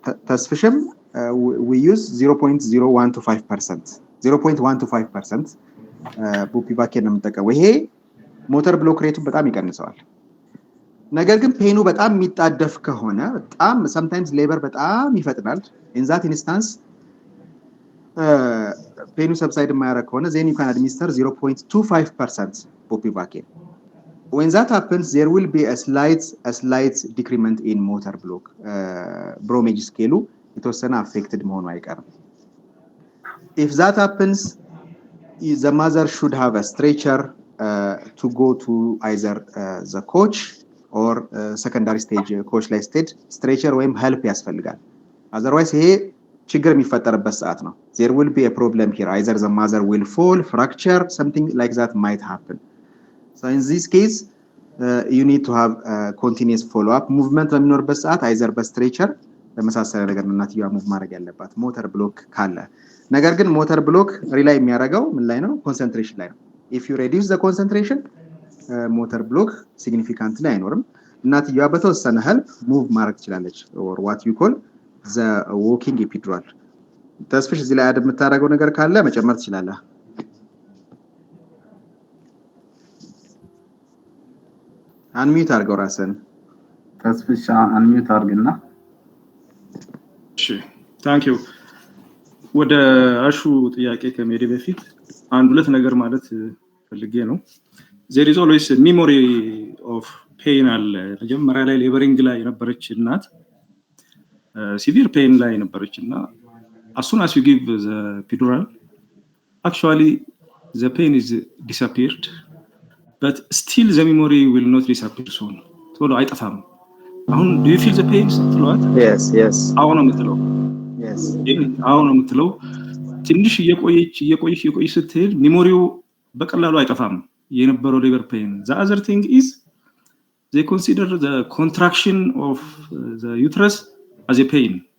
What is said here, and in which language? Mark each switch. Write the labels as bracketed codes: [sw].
[am] ተስፍሽም [en] we use 0.125% [am] ቡፒቫኬን ነው የምጠቀመው። ይሄ ሞተር ብሎክ ሬቱ በጣም ይቀንሰዋል። ነገር ግን ፔኑ በጣም የሚጣደፍ ከሆነ በጣም sometimes ሌበር በጣም ይፈጥናል። [en] in that instance [am] ፔኑ ሰብሳይድ የማያደርግ ከሆነ [en] then you can administer 0.25% [am] ቡፒቫኬን. [en] when that happens there will be a slight decrement in motor block. bromage scale [am] የተወሰነ [en] affected [am] መሆኑ አይቀርም። [en] if that happens the mother should have a stretcher to go to either the coach or secondary stage coach ላይ stretcher ወይም help [am] ያስፈልጋል። [en] otherwise [am] ይሄ ችግር የሚፈጠርበት ሰዓት ነው። [en] there will be a problem here, either the mother will fall, fracture, something like that might happen. so in this case you need to have continuous follow up movement [am] በሚኖርበት ሰዓት either በstretcher ለመሳሰለ ነገር እናትየዋ ሙቭ ማድረግ ያለባት ሞተር ብሎክ ካለ። ነገር ግን ሞተር ብሎክ ሪላይ የሚያደርገው ምን ላይ ነው? ኮንሰንትሬሽን ላይ ነው። [en] if you reduce the concentration [am] ሞተር ብሎክ ሲግኒፊካንትሊ አይኖርም። እናትየዋ በተወሰነ help ሙቭ ማድረግ ትችላለች [en] or what you call the walking epidural. [am] ተስፍሽ እዚህ ላይ አድ የምታደርገው ነገር ካለ መጨመር ትችላለህ። አንሚዩት አድርገው ራስን። ተስፍሽ አንሚዩት አድርግና። [en] እሺ ታንክ ዩ። [am] ወደ አሹ ጥያቄ ከመሄድ በፊት አንድ ሁለት ነገር ማለት ፈልጌ ነው። [en] there is always a memory of pain አለ። [am] መጀመሪያ ላይ ሌበሪንግ ላይ የነበረች እናት [en] severe pain ላይ ነበረችና as soon as you give the epidural actually the pain is disappeared but still the memory will not disappear soon. [am] ቶሎ አይጠፋም። አሁን [en] do you feel the pain [am] ስትሏት? [en] yes [am] አሁን ነው የምትለው። [en] yes [am] አሁን ነው የምትለው። ትንሽ እየቆየች ስትሄድ ሜሞሪው በቀላሉ አይጠፋም የነበረው ሌበር pain. [en] the other thing is they consider the contraction of the uterus as a pain.